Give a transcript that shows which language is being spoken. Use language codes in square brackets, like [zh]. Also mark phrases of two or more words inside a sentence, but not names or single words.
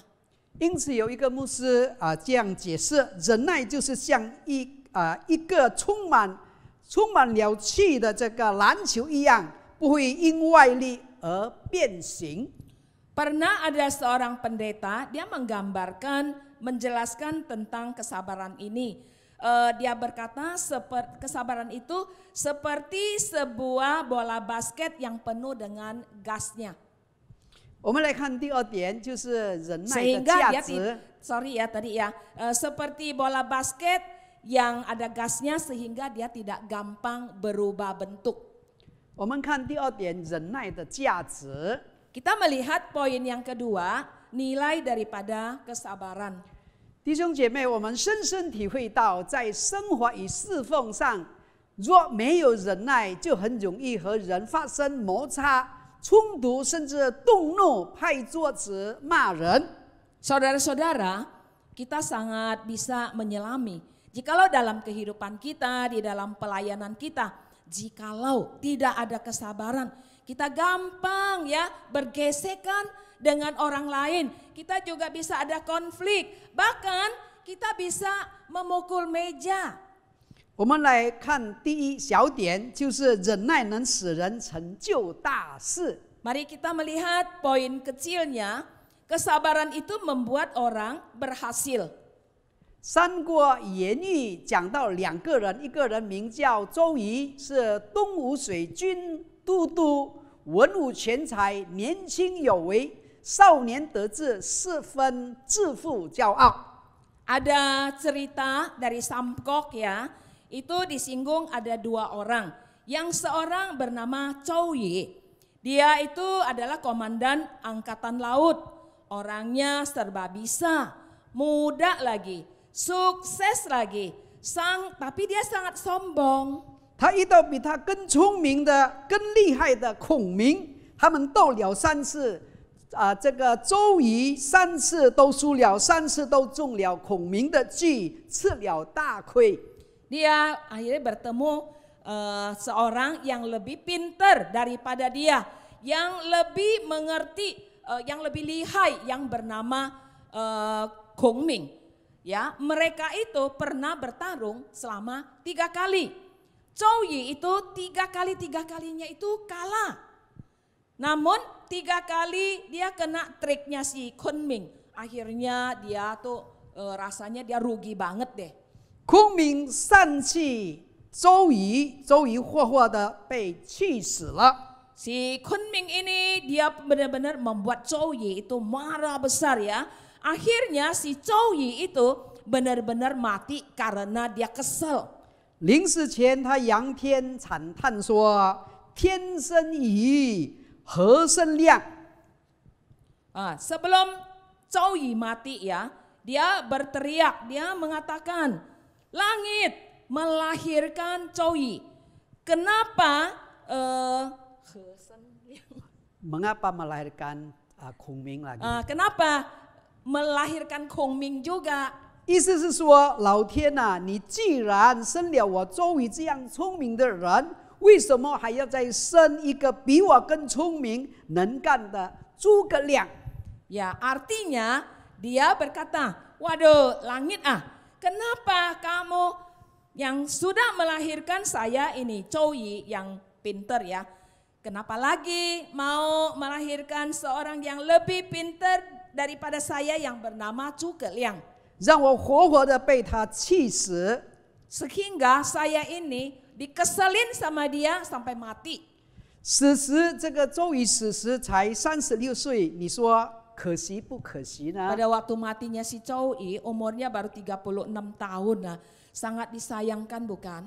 [zh] 因此，有一个牧师这样解释：忍耐就是像一个充满了气的这个篮球一样，不会因外力而变形。 [id] Pernah ada seorang pendeta, dia menggambarkan, menjelaskan tentang kesabaran ini. Dia berkata kesabaran itu seperti sebuah bola basket yang penuh dengan gasnya. [zh] 我们来看第二点，就是忍耐的 [id] Sehingga [zh] 价 [id] dia [zh] 值。 [id] seperti bola basket yang ada gasnya sehingga dia tidak gampang berubah bentuk. [zh] 我们看第二点，忍耐的价值。 [id] Kita melihat poin yang kedua, nilai daripada kesabaran. [zh] 弟兄姐妹，我们深深体会到，在生活与侍奉上，若没有忍耐，就很容易和人发生摩擦、冲突，甚至动怒、拍桌子、骂人。 [id] Saudara-saudara, kita sangat bisa menyelami. Jikalau dalam kehidupan kita, di dalam pelayanan kita, jikalau tidak ada kesabaran, kita gampang ya bergesekan dengan orang lain. Kita juga bisa ada konflik, bahkan kita bisa memukul meja. [zh] 我们来看第一小点，就是忍耐能使人成就大事。 [id] Mari kita melihat poin kecilnya, kesabaran itu membuat orang berhasil. [zh] 三国演义讲到两个人，一个人名叫周瑜，是东吴水军都督，文武全才，年轻有为，少年得志，十分自负骄傲。 [id] Ada cerita dari Samkok ya, itu disinggung ada dua orang. Yang seorang bernama Zhou Yi. Dia itu adalah komandan angkatan laut. Orangnya serba bisa, muda lagi, sukses lagi, tapi dia sangat sombong. [zh] 他遇到比他更聪明的、更厉害的孔明，他们斗了3次，这个周瑜3次都输了，3次都中了孔明的计，吃了大亏。 [id] Dia akhirnya bertemu seorang yang lebih pintar daripada dia, yang lebih mengerti, yang lebih lihai, yang bernama Kong Ming. Ya, mereka itu pernah bertarung selama 3 kali. Zhou Yi itu 3 kalinya itu kalah. Namun 3 kali dia kena triknya si Kong Ming. Akhirnya dia tuh rasanya dia rugi banget deh. [zh] 孔明散气周瑜，周瑜活活的被气死了。 [id] si Kunming ini dia benar-benar membuat Zhou Yi itu marah besar ya. Akhirnya si Zhou Yi itu benar-benar mati karena dia kesel. [zh] 临死前，他仰天惨叹说：“天生疑，何生亮？” [id] Sebelum Zhou Yi mati ya, dia berteriak, dia mengatakan, langit melahirkan Zhou Yi. Kenapa? Mengapa melahirkan Kongming lagi? Kenapa melahirkan Kongming juga? [zh] 意思是说，老天呐、你既然生了我周瑜这样聪明的人，为什么还要再生一个比我更聪明、能干的诸葛亮？ [id] Ya, artinya dia berkata, waduh langit kenapa kamu yang sudah melahirkan saya ini, Zhou Yi yang pinter ya, kenapa lagi mau melahirkan seorang yang lebih pinter daripada saya yang bernama Zhuge Liang? [zh] 让我活活的被他气死。 [id] Sehingga saya ini dikeselin sama dia sampai mati. [zh] 此时这个周瑜死时才36岁，你说可惜不可惜呢？ [id] Pada waktu matinya si Zhou Yi umurnya baru 36 tahun. Nah, sangat disayangkan bukan?